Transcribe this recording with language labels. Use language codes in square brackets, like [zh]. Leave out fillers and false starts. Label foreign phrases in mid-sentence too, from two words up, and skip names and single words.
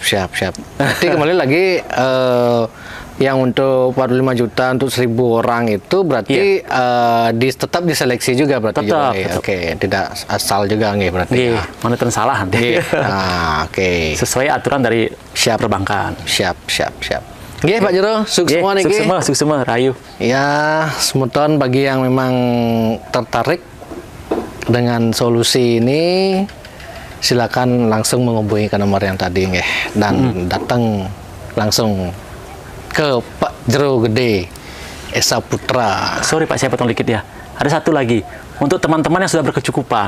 [id] Nanti kembali lagi yang untuk 45 juta untuk 1.000 orang itu berarti tetap diseleksi juga berarti. Tetap. Oke, tidak asal juga nggih berarti. Mana salah nanti. Oke. Sesuai aturan dari perbankan. Siap. Nggih Pak Jero, sukses semua niki. Sukses semua, rayu. Ya, semeton bagi yang memang tertarik dengan solusi ini, silakan langsung menghubungi ke nomor yang tadi nggih dan datang langsung ke Pak Jero Gede Esa Putra. Sorry Pak, saya potong dikit ya. Ada satu lagi untuk teman-teman yang sudah berkecukupan.